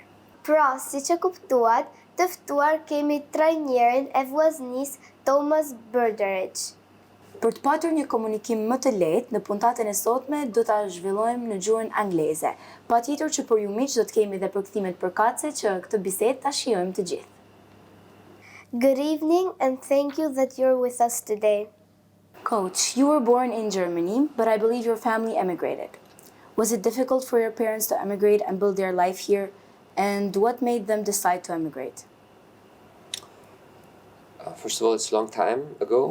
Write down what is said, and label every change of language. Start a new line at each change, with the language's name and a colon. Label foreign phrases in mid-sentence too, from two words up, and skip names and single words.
Albanian: Pra, siç e kuptuat, të ftuar kemi trajnerin e vllaznisë Thomas Brdariç. Për të patur një komunikim më të lehtë në puntatën e sotme, do ta zhvillojmë në gjuhën angleze. Patjetër që për ju miq do të kemi edhe përkthimet përkatëse që këtë bisedë ta shijojmë të gjithë.
English: Good evening and thank you that you're with us today. Coach, you were born in Germany, but I believe your family emigrated. Was it difficult for your parents to emigrate and build their life here? And what made them decide to emigrate? First of all, it's a long time ago.